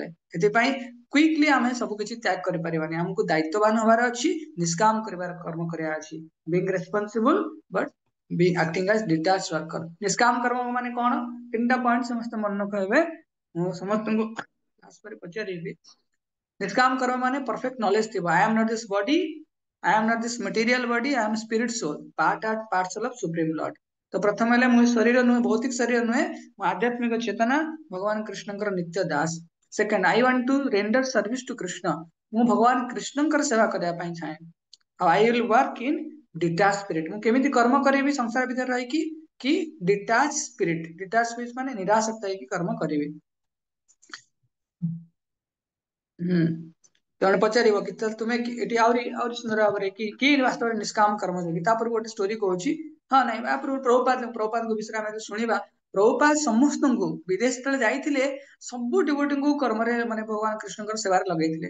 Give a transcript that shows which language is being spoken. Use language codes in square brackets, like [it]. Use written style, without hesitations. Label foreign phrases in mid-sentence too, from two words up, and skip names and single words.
[or] ସେଥିପାଇଁ କ୍ୱିକଲି ଆମେ ସବୁ କିଛି ତ୍ୟାଗ କରିପାରିବାନି, ଆମକୁ ଦାୟିତ୍ୱବାନ ହବାର ଅଛି, ନିଷ୍କାମ କରିବାର କର୍ମ କରିବାର ଅଛି। [en] being responsible but be acting as detach worker. [or] ନିଷ୍କାମ କର୍ମ ମାନେ କଣ, ତିନିଟା ପଏଣ୍ଟ ସମସ୍ତେ ମନେ ରଖିବେ, ମୁଁ ସମସ୍ତଙ୍କୁ ଖାସ କରି ପଚାରିବି। ନିଷ୍କାମ କର୍ମ ମାନେ [en] perfect knowledge ଥିବ, I am not this body, I am not this material body, I am spirit soul, part and parcel of supreme lord। [or] ତ ପ୍ରଥମ ହେଲେ, ମୁଁ ଶରୀର ନୁହେଁ, ଭୌତିକ ଶରୀର ନୁହେଁ, ମୁଁ ଆଧ୍ୟାତ୍ମିକ ଚେତନା, ଭଗବାନ କୃଷ୍ଣଙ୍କର ନିତ୍ୟ ଦାସ। ସେକେଣ୍ଡ, [en] I want to render service to [or] କୃଷ୍ଣ, ମୁଁ ଭଗବାନ କୃଷ୍ଣଙ୍କର ସେବା କରିବା ପାଇଁ ଚାହେଁ। [en] ଆଉ I will work in detached spirit, [or] ମୁଁ କେମିତି କର୍ମ କରିବି ସଂସାର ଭିତରେ ରହିକି, କି [en] detached spirit, detached spirit [or] ମାନେ ନିରାସକ୍ତ ହେଇକି କର୍ମ କରିବି। ଜଣେ ପଚାରିବ କି ତୁମେ ଏଠି ଆହୁରି ଆହୁରି ସୁନ୍ଦର ଭାବରେ କି ବାସ୍ତବରେ ନିଷ୍କାମ କର୍ମଯୋଗୀ, ତାପରେ ଗୋଟେ ଷ୍ଟୋରି କହୁଛି। ହଁ ନାଇଁ, ପ୍ରଭୁପାଦଙ୍କ ବିଷୟରେ ଆମେ ଶୁଣିବା। ପ୍ରଭୁପାଦ ସମସ୍ତଙ୍କୁ, ବିଦେଶ ଯେତେବେଳେ ଯାଇଥିଲେ, ସବୁ ଡିଭୋଟିଙ୍କୁ କର୍ମରେ, ମାନେ ଭଗବାନ କୃଷ୍ଣଙ୍କର ସେବାରେ ଲଗେଇଥିଲେ।